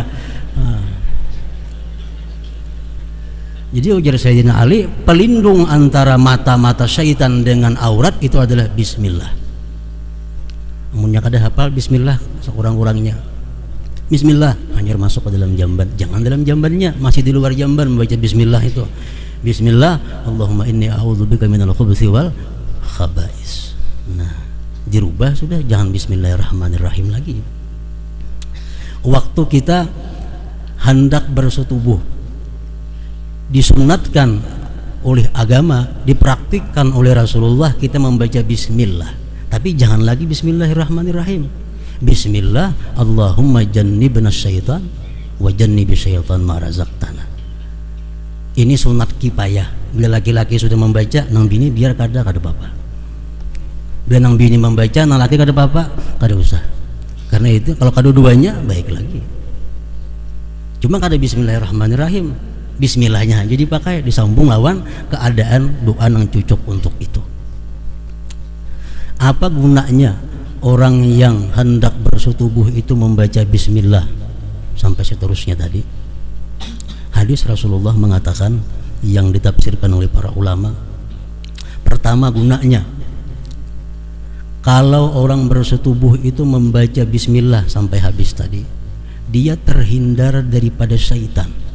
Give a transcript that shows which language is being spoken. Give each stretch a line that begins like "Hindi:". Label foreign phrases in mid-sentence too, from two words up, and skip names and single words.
Banjar: Nah, jadi ujar Sayyidina Ali, pelindung antara mata-mata syaitan dengan aurat itu adalah bismillah. Amunnya kada hafal bismillah sekurang-kurangnya. Bismillah, hanya masuk ke dalam jamban. Jangan dalam jambannya, masih di luar jamban membaca bismillah itu.
Arabic: بسم الله اللهم إني أعوذ بك من الخبث والخبائث.
Banjar: Nah, dirubah sudah, jangan bismillahirrahmanirrahim lagi. Waktu kita hendak bersetubuh, disunatkan oleh agama, dipraktikkan oleh Rasulullah, kita membaca bismillah. Tapi jangan lagi bismillahirrahmanirrahim.
Arabic: بسم الله اللهم جنبنا الشيطان وجنب الشيطان ما رزقتنا.
Banjar: Ini sunat kifayah. Bila laki-laki sudah membaca, nang bini biar kada apa-apa. Bila nang bini membaca, nang laki kada apa-apa, kada usah. Karena itu kalau kedua-duanya baik lagi. Cuma kada bismillahirrahmanirrahim, bismillahnya aja dipakai, disambung lawan keadaan doa yang cocok untuk itu. Apa gunanya orang yang hendak bersetubuh itu membaca bismillah sampai seterusnya tadi? Hadis Rasulullah mengatakan yang ditafsirkan oleh para ulama, pertama gunanya, kalau orang bersetubuh itu membaca bismillah sampai habis tadi, dia terhindar daripada syaitan.